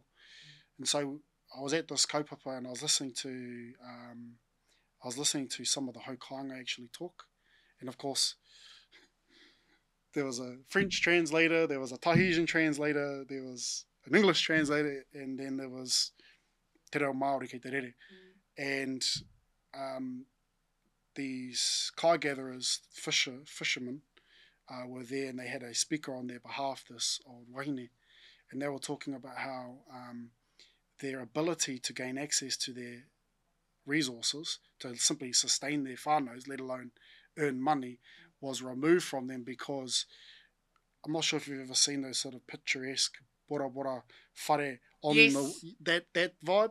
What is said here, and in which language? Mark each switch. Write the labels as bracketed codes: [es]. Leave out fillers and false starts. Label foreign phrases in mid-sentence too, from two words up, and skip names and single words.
[en] And so I was at this kaupapa and I was listening to some of the Hokaanga actually talk. And of course, there was a French translator, there was a Tahitian translator, there was an English translator, and then there was [mi] te reo Māori kei te rere. [en] And these kai gatherers, fishermen, were there, and they had a speaker on their behalf, this old wahine, and they were talking about how their ability to gain access to their resources, to simply sustain their whānaus, let alone earn money, was removed from them because, I'm not sure if you've ever seen those sort of picturesque bora bora whare on that vibe.